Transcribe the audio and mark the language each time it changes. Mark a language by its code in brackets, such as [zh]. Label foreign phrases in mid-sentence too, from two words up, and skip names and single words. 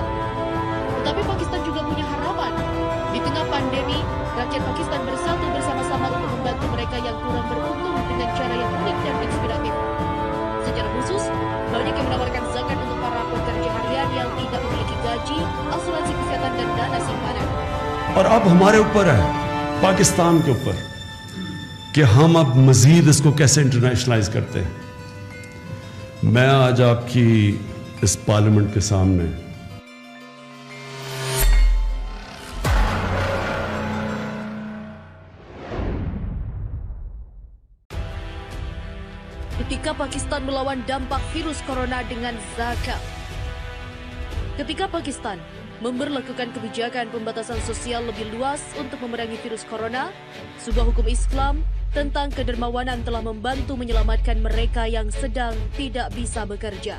[id] Tetapi Pakistan juga punya harapan. Di tengah pandemi, rakyat Pakistan bersatu bersama-sama untuk membantu mereka yang kurang beruntung dengan cara yang unik dan inspiratif. Secara khusus, banyak yang menawarkan zakat untuk para pekerja harian yang tidak memiliki gaji, asuransi kesehatan dan dana simpanan. [ur] اور اب ہمارے اوپر ہے، پاکستان کے اوپر، کہ ہم اب مزید اس کو کیسے انٹرنیشنلائز کرتے ہیں. میں آج آپ کی اس پارلیمنٹ کے سامنے [id] ketika Pakistan melawan dampak virus corona dengan zakat. Ketika Pakistan memberlakukan kebijakan pembatasan sosial lebih luas untuk memerangi virus corona, sebuah hukum Islam tentang kedermawanan telah membantu menyelamatkan mereka yang sedang tidak bisa bekerja.